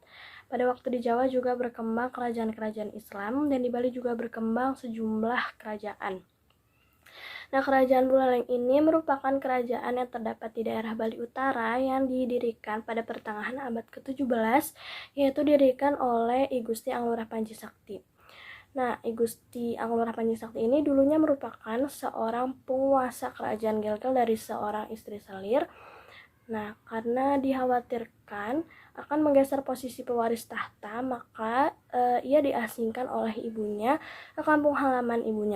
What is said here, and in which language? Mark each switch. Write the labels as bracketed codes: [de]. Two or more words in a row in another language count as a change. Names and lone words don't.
[id] Pada waktu di Jawa juga berkembang kerajaan-kerajaan Islam dan di Bali juga berkembang sejumlah kerajaan. Nah, Kerajaan Buleleng ini merupakan kerajaan yang terdapat di daerah Bali Utara yang didirikan pada pertengahan abad ke-17, yaitu didirikan oleh I Gusti Anglurah Panji Sakti. Nah, I Gusti Anglurah Panji Sakti ini dulunya merupakan seorang penguasa kerajaan Gelgel dari seorang istri selir. Nah, karena dikhawatirkan akan menggeser posisi pewaris tahta, maka ia diasingkan oleh ibunya ke kampung halaman ibunya.